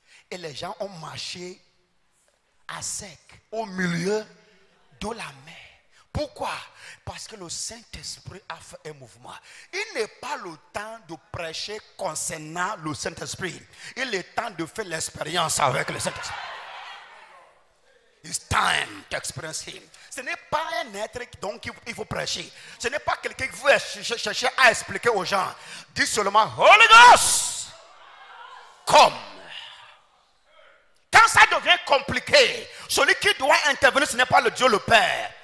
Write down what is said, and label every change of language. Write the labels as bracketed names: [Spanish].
[French] Et les gens ont marché à sec, au milieu de la mer. Pourquoi? Parce que le Saint-Esprit a fait un mouvement. Il n'est pas le temps de prêcher concernant le Saint-Esprit. Il est temps de faire l'expérience avec le Saint-Esprit. [English] It's time to experience him. [French] Ce n'est pas un être dont il faut prêcher. Ce n'est pas quelqu'un qui veut chercher à expliquer aux gens. Dis seulement [English] Holy Ghost, come. [French] Quand ça devient compliqué, celui qui doit intervenir, ce n'est pas le Dieu le Père.